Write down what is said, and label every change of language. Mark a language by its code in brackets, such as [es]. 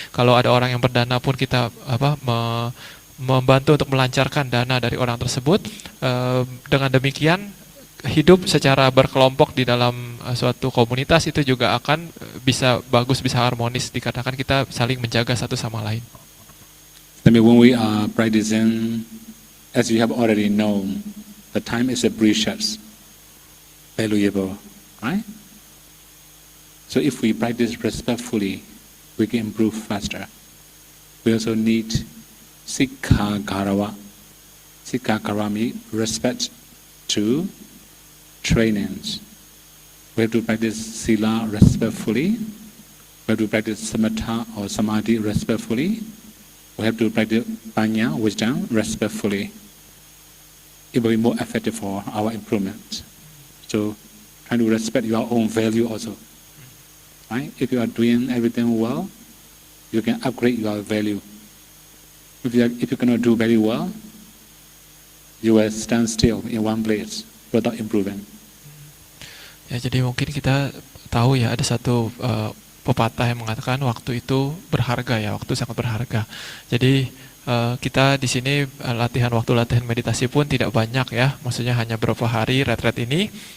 [id] Kalau ada orang yang berdana pun kita membantu untuk melancarkan dana dari orang tersebut. Dengan demikian hidup secara berkelompok di dalam suatu komunitas itu juga akan bisa bagus, bisa harmonis, dikatakan kita saling menjaga satu sama lain. [en] I mean, when we are practicing, as you have already known, the time is precious, valuable, right? So if we practice respectfully, we can improve faster. We also need sikha garawa. Sikha garawa means respect to trainings. We have to practice sila respectfully. We have to practice samatha or samadhi respectfully. We have to practice panya, wisdom, respectfully. It will be more effective for our improvement. So, trying to respect your own value also. Right? If you are doing everything well, you can upgrade your value. If you cannot do very well, you will stand still in one place without improving. [id] Ya, jadi mungkin kita tahu ya ada satu pepatah yang mengatakan waktu itu berharga ya, waktu sangat berharga. Jadi kita di sini latihan meditasi pun tidak banyak ya, maksudnya hanya beberapa hari retret ini.